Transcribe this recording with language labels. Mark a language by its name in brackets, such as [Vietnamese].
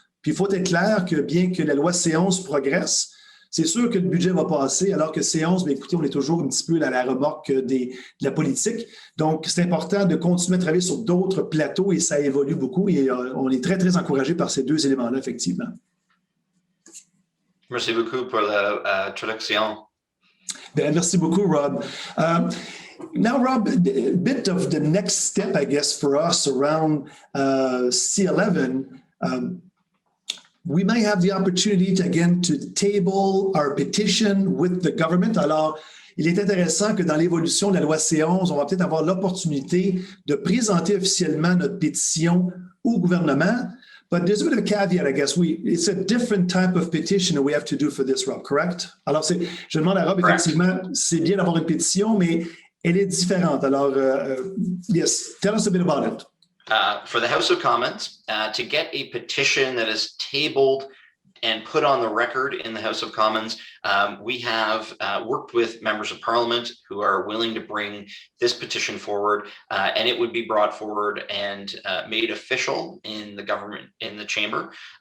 [French] Puis il faut être clair que bien que la loi C11 progresse, c'est sûr que le budget va passer, alors que C11, écoutez, on est toujours un petit peu à la remorque de la politique. Donc, c'est important de continuer à travailler sur d'autres plateaux et ça évolue beaucoup et on est très, très encouragé par ces deux éléments-là, effectivement. Merci beaucoup pour l'introduction. Merci beaucoup, Rob. [English] Now, Rob, a bit of the next step, I guess, for us around C11, we might have the opportunity to, again, to table our petition with the government. [French] Alors, il est intéressant que dans l'évolution de la loi C11, on va peut-être avoir l'opportunité de présenter officiellement notre pétition au gouvernement. [English] But there's a bit of a caveat, I guess. It's a different type of petition that we have to do for this, Rob, correct? [French] Alors, je demande à Rob, effectivement, c'est bien d'avoir une pétition, mais elle est différente. Alors, [English] yes, tell us a bit about it. For the House of Commons, to get a petition that is tabled and put on the record in the House of Commons, we have worked with members of Parliament who are willing to bring this petition forward, and it would be brought forward and made official in the government, in the Chamber.